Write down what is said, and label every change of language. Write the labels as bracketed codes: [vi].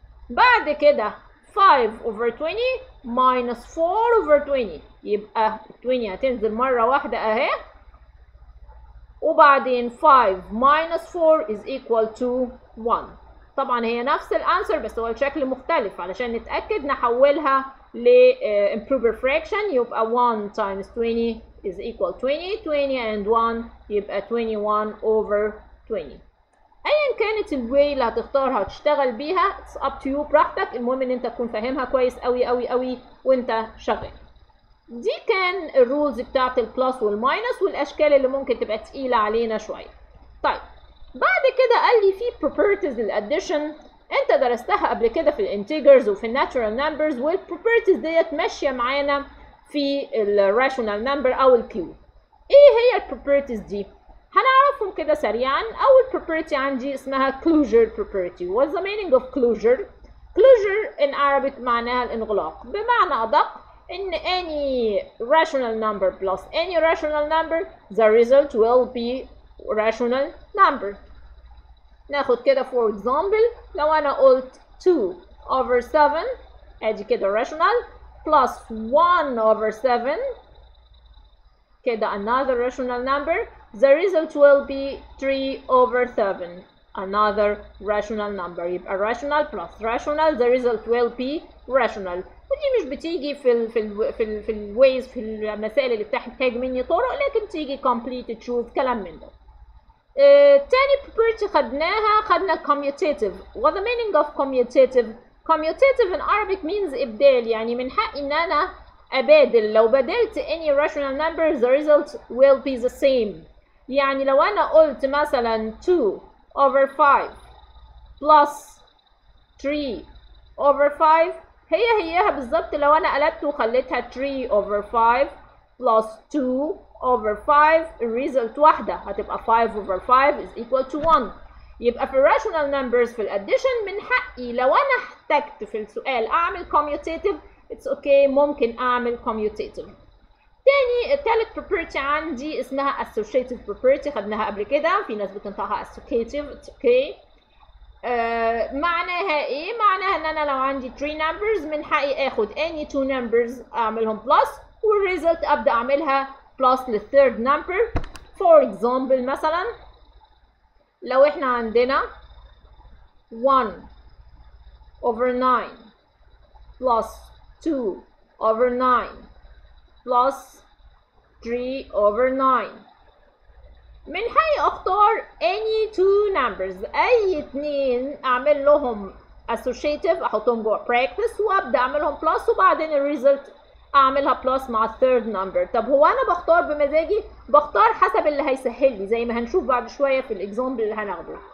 [ar] بعد كده 5 over 20 minus 4 over 20، يبقى 20 هتنزل مره واحده اهي، وبعدين [en] 5 minus 4 is equal to 1. [ar] طبعا هي نفس الانسر بس هو الشكل مختلف، علشان نتأكد نحولها ل improper fraction، يبقى [en] 1 times 20 is equal 20. [ar] 20 and 1 يبقى 21 over 20. ايا كانت الواي اللي هتختارها وتشتغل بيها [en] it's up to you [ar] براحتك، المهم ان انت تكون فاهمها كويس قوي قوي قوي وانت شغال. دي كان الرولز بتاعت البلس والماينس والاشكال اللي ممكن تبقى تقيله علينا شويه. طيب بعد كده قال لي في properties للاديشن انت درستها قبل كده في الانتجرز وفي الناتشورال نمبرز، والبروبرتيز ديت ماشيه معانا في الراشونال نمبر او الكيو. ايه هي البروبرتيز دي؟ هنعرفهم كده سريعا. اول property عندي اسمها closure property. [en] What's the meaning of closure? Closure in Arabic [ar] معناها الانغلاق، بمعنى ادق [en] in any rational number plus any rational number the result will be rational number. ناخد كده for example [ar] لو انا قلت [en] 2 over 7 ادي كده rational plus 1 over 7 كده another rational number, the result will be 3 over 7 another rational number. يبقى rational plus rational the result will be rational. [ar] ودي مش بتيجي في الويز في المسائل اللي بتحتاج مني طرق، لكن تيجي complete choose كلام من ده. تاني property خدنا commutative. [en] What the meaning of commutative? Commutative in Arabic means [ar] إبدال، يعني من حقي إن أنا أبادل. لو بدلت [en] any rational number the result will be the same. [ar] يعني لو أنا قلت مثلا 2 over 5 plus 3 over 5 هيها بالظبط لو أنا قلبت وخليتها 3 over 5 plus 2 over 5 الريزلت واحدة هتبقى 5 over 5 is equal to 1. يبقى في الراشونال نمبرز في الاديشن من حقي لو انا احتجت في السؤال اعمل commutative [en] it's okay [ar] ممكن اعمل commutative. تالت property عندي اسمها associative property، خدناها قبل كده، في ناس بتنطقها associative [en] it's okay. [ar] معناها ايه؟ معناها ان انا لو عندي 3 numbers من حقي اخد [en] any 2 numbers [ar] اعملهم plus والريزلت ابدا اعملها plus للثيرد number. [en] for example مثلا لو احنا عندنا 1 over 9 plus 2 over 9 plus 3 over 9 [ar] من حقي اختار [en] any two numbers، [ar] اي اتنين اعمل لهم associative احطهم جوه practice وابدا اعملهم plus وبعدين الريزلت اعملها plus مع الثيرد نمبر. طب هو انا بختار بمزاجي؟ بختار حسب اللي هيسهل لي زي ما هنشوف بعد شويه في الاكزامبل اللي هناخده.